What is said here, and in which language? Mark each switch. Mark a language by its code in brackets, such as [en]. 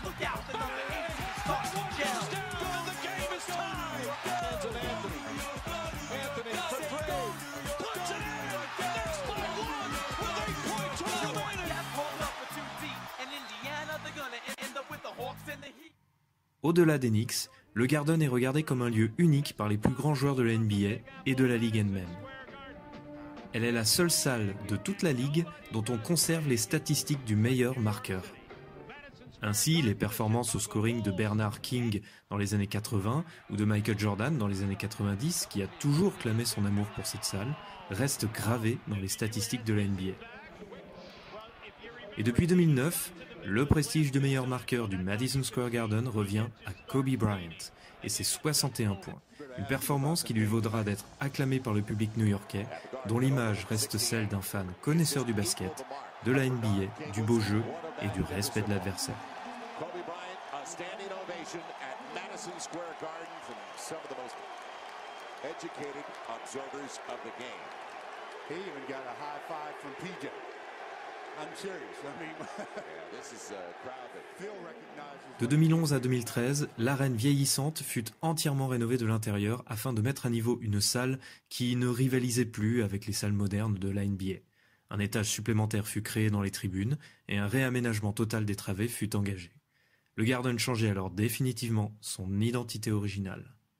[en] Look out, the number 8 starts to gel. The game is tied. Hands of Anthony. Anthony for three. Puts it in. Knicks by 1 with 8 points remaining. That's pulled up for 2 deep. And Indiana, they're gonna end up with the Hawks and the Heat. [fr] Au-delà des Knicks, le Garden est regardé comme un lieu unique par les plus grands joueurs de la NBA et de la Ligue elle-même. Elle est la seule salle de toute la Ligue dont on conserve les statistiques du meilleur marqueur. Ainsi, les performances au scoring de Bernard King dans les années 80 ou de Michael Jordan dans les années 90, qui a toujours clamé son amour pour cette salle, restent gravées dans les statistiques de la NBA. Et depuis 2009, le prestige de meilleur marqueur du Madison Square Garden revient à Kobe Bryant et ses 61 points. Une performance qui lui vaudra d'être acclamé par le public new-yorkais, dont l'image reste celle d'un fan connaisseur du basket, de la NBA, du beau jeu et du respect de l'adversaire. [en] Kobe Bryant, a standing ovation at Madison Square Garden from some of the most educated observers of the game. He even got a high five from PJ. I'm serious. I mean, Yeah, this is a crowd that Phil recognizes. [fr] De 2011 à 2013, l'arène vieillissante fut entièrement rénovée de l'intérieur afin de mettre à niveau une salle qui ne rivalisait plus avec les salles modernes de la NBA. Un étage supplémentaire fut créé dans les tribunes et un réaménagement total des travées fut engagé. Le Garden changeait alors définitivement son identité originale.